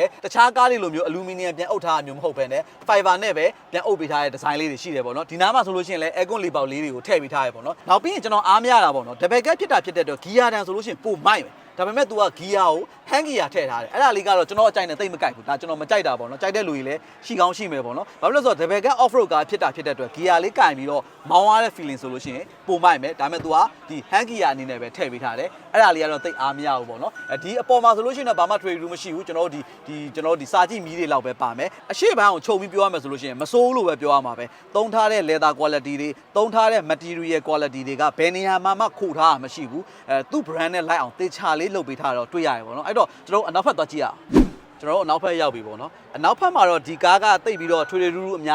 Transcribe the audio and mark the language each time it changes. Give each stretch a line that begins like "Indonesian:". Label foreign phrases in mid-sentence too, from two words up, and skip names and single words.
Burmese: တခြားကားတွေလိုမျိုး aluminum ပြန်အုပ်ထားတာမျိုးမဟုတ်ဘဲနဲ့ fiber နဲ့ပဲပြန်အုပ်ပေးထားတဲ့ design လေးတွေရှိတယ်ပေါ့နော်ဒီနားမှာဆိုလို့ရှိရင်လည်း aircon လေးပေါက်လေးတွေကိုထည့်ပေးထားရပေါ့နော်နောက်ပြီးရင်ကျွန်တော်အားမရတာပေါ့နော်
English: double cab
Burmese: ဖြစ်တာဖြစ်တဲ့အတွက် gear တန်ဆိုလို့ရှိရင်ပိုမိုက်ပဲဒါပေမဲ့ तू က gear ကို
English: hand gear
Burmese: ထည့်ထားတယ်အဲ့ဒါလေးကတော့ကျွန်တော်အကြိုက်နဲ့တိတ်မကြိုက်ဘူးဒါကျွန်တော်မကြိုက်တာပေါ့နော်ကြိုက်တဲ့လူတွေလည်းရှိကောင်းရှိမယ်ပေါ့နော်ဘာဖြစ်လို့လဲဆိုတော့
English: double cab off road
Burmese: ကားဖြစ်တာဖြစ်တဲ့အတွက် gear လေးကင်ပြီးတော့မောင်းရတဲ့ feeling ဆိုလို့ရှိရင်ပိုမိုက်မယ်ဒါပေမဲ့ तू ကဒီ
English: hand gear
Burmese: အနေနဲ့ပဲထည့်ပေးထားတယ်အဲ့ဒါလေးကတော့တိတ်အားမရဘူးပေါ့နော်ဒီအပေါ်မှာ ဆိုလို့ရှိရင်တော့ဘာမှ trade လို့မရှိဘူးကျွန်တော်တို့ဒီစာကြည့်မီးတွေလောက်ပဲပါမယ်အရှိပိုင်းအောင်ချုပ်ပြီးပြောရမယ်ဆိုလို့ရှိရင်မစိုးလို့ပဲပြောရမှာပဲသုံးထားတဲ့
English: leather quality
Burmese: တွေသုံးထားတဲ့
English: material quality
Burmese: တွေကဘယ်နေရာမှခိုထားတာမရှိဘူးသူ့ brand နဲ့လိုက်အောင်တေချာလေးလုပ်ပေးထားတော့တွေ့ရတယ်ပေါ့နော်အဲ့တော့ကျွန်တော်အနောက်ဘက်သွားကြည့်ရအောင်ကျွန်တော်တို့အနောက်ဘက်ရောက်ပြီပေါ့နော်အနောက်ဘက်မှာတော့ဒီကားကတိတ်ပြီးတော့ထွေထွေထူးထူးအ